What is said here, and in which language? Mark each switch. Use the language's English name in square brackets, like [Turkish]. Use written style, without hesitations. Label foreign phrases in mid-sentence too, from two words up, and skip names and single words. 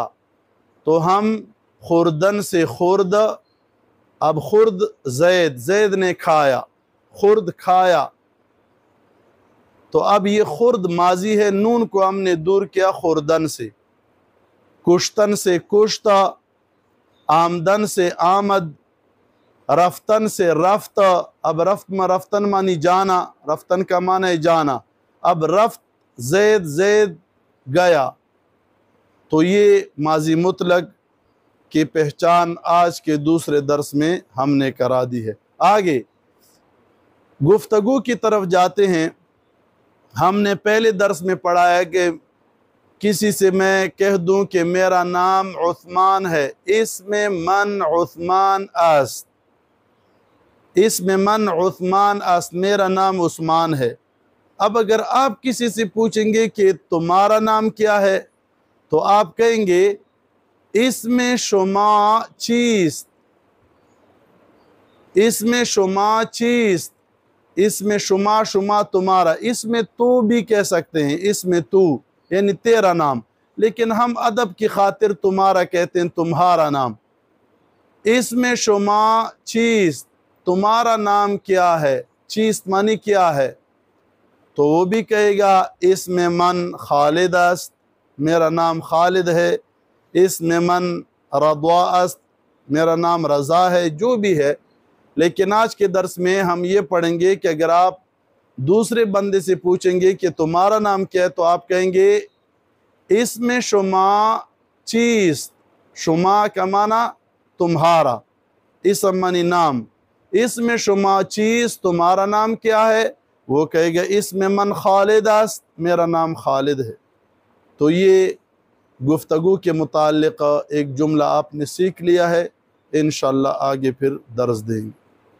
[Urdu] تو ہم خوردن سے خورد، اب [Persian] خورد زید، [Urdu] زید نے کھایا، خورد کھایا، تو اب یہ خورد ماضی ہے، نون کو ہم نے دور کیا خوردن سے۔ کشتن سے کشتا، آمدن سے آمد، رفتن سے رفت، اب رفتن معنی جانا، رفتن کا معنی جانا، اب [Persian] رفت زید، [Urdu] زید گیا۔ تو یہ ماضی مطلق کی پہچان آج کے دوسرے درس میں ہم نے کرا دی ہے۔ آگے گفتگو کی طرف جاتے ہیں۔ ہم نے پہلے درس میں پڑھا ہے کہ کسی سے میں کہہ دوں کہ میرا نام عثمان ہے، [Persian] اسم من عثمان است، اسم من عثمان است، [Urdu] میرا نام عثمان ہے۔ اب اگر آپ کسی سے پوچھیں گے کہ تمہارا نام کیا ہے تو آپ کہیں گے [Persian] اسم شما چیست، اسم شما چیست، اسم شما، [Urdu] شما تمہارا، [Persian] اسم تو [Urdu] بھی کہہ سکتے ہیں، [Persian] اسم تو [Urdu] یعنی تیرا نام، لیکن ہم ادب کی خاطر تمہارا کہتے ہیں، تمہارا نام۔ [Persian] اسم شما چیست، [Urdu] تمہارا نام کیا ہے، چیست معنی کیا ہے، تو وہ بھی کہے گا [Persian] اسم من خالد است، [Urdu] میرا نام خالد ہے، [Persian] اسم من رضا است، [Urdu] میرا نام رضا ہے، جو بھی ہے۔ لیکن آج کے درس میں ہم یہ پڑھیں گے کہ اگر آپ دوسرے بندے سے پوچھیں گے کہ تمہارا نام کیا ہے تو آپ کہیں گے [Persian] اسم شما چیست، [Urdu] شما کا معنی تمہارا، اسم معنی نام، [Persian] اسم شما چیست، [Urdu] تمہارا نام کیا ہے، وہ کہے گا [Persian] اسم من خالد است، [Urdu] میرا نام خالد ہے۔ تو یہ گفتگو کے متعلق ایک جملہ آپ نے سیکھ لیا ہے، انشاءاللہ آگے پھر درس دیں گے۔